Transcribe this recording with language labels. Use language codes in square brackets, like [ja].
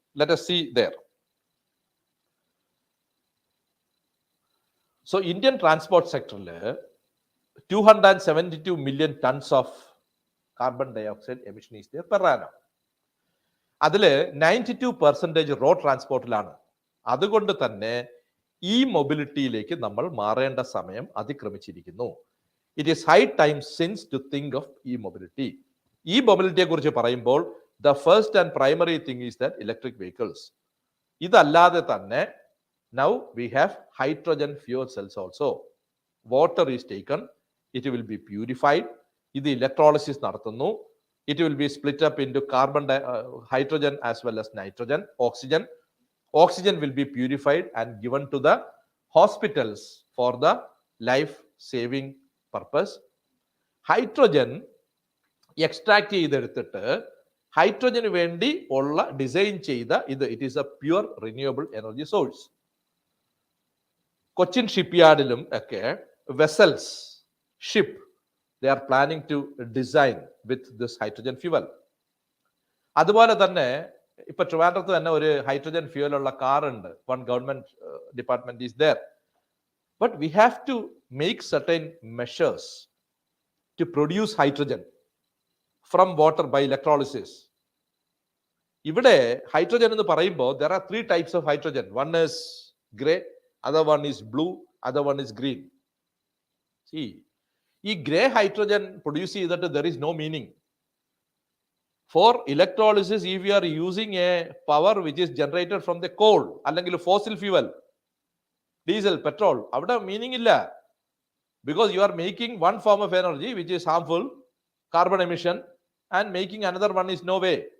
[en] Let us see there. So Indian transport sector 272 million tons of carbon dioxide emission is there per annum. [ml] അതില് 92% road ട്രാൻസ്പോർട്ടിലാണ്. അതുകൊണ്ട് തന്നെ ഈ മൊബിലിറ്റിയിലേക്ക് നമ്മൾ മാറേണ്ട സമയം അതിക്രമിച്ചിരിക്കുന്നു. [en] It is high time since to think of ഈ mobility. [ml] ഈ മൊബിലിറ്റിയെ കുറിച്ച് പറയുമ്പോൾ [en] the first and primary thing is that electric vehicles. [ml] ഇതല്ലാതെ തന്നെ [en] now we have hydrogen fuel cells also. Water is taken, it will be purified. [ml] ഇത് electrolysis നടത്തുന്നു. [en] It will be split up into hydrogen as well as nitrogen, oxygen. Oxygen will be purified and given to the hospitals for the life saving purpose. Hydrogen extract [ml] ചെയ്തെടുത്തിട്ട് ഹൈഡ്രജന് വേണ്ടി ഉള്ള design ചെയ്ത [en] It is a pure renewable energy source. [ml] Cochin ഷിപ്പ്യാർഡിലും ഒക്കെ [en] Vessels ship they are planning to design with this hydrogen fuel. [ml] അതുപോലെ തന്നെ ഇപ്പൊ ട്രിവാൻഡ്രത്ത് തന്നെ ഒരു ഹൈഡ്രജൻ ഫ്യൂവൽ ഉള്ള കാർ ഉണ്ട്. [en] One government department is there. But we have to make certain measures to produce hydrogen from water by electrolysis. [ml] ഇവിടെ hydrogen എന്ന് പറയുമ്പോൾ [en] there are 3 types of hydrogen. One is gray, other one is blue, other one is green. See, [ml] ഈ grey hydrogen produce ചെയ്തിട്ട് [en] there is no meaning. For electrolysis, if you are using a power which is generated from the coal അല്ലെങ്കിൽ fossil fuel, diesel, petrol, [ml] അവിടെ meaning ഇല്ല. [en] Because you are making one form of energy which is harmful, carbon emission, and making another one is no way.